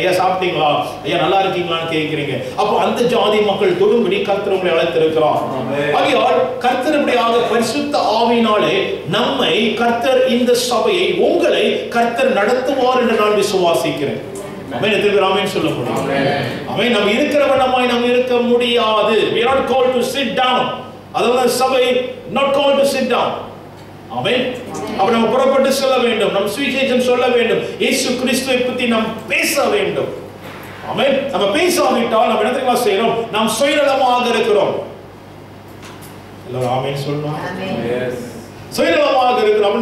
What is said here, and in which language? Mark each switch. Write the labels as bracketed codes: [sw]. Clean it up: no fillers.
[ta] ஐயா சாப்பிட்டீங்களா, ஐயா நல்லா இருக்கீங்களான்னு கேட்கிறீங்க. அப்போ அந்த ஜாதி மக்கள் தொடும்படி கர்த்தர் உங்களை அழைத்திருக்கிறார். ஆகையால் கர்த்தர் இப்படியாக பரிசுத்த ஆவியினாலே நம்மை கர்த்தர், இந்த சபையை, உங்களை கர்த்தர் நடத்துவார் என்று நான் விசுவாசிக்கிறேன். ஆமென். எத்தனை ஆமென் சொல்ல முடியும்? ஆமென். நம்ம இருக்கிற வண்ணமாய் நாம் இருக்க முடியாது. [en] we are not called to sit down. [ta] அதாவது சபை [en] not called to sit down. [ta] ஆமென். அப்ப நம்ம புறப்பட்டு சொல்ல வேண்டும், நம் சுவிசேஷம் சொல்ல வேண்டும், இயேசு கிறிஸ்துவை பற்றி நாம் பேச வேண்டும். ஆமென். நம்ம பேசாவிட்டால் நம்ம என்ன தெரியுமா செய்யறோம்? நாம் சுயநலமாக இருக்கிறோம். எல்லாரும் ஆமென் சொல்லணும். எஸ். சுயநலமாக இருக்கிறோம்.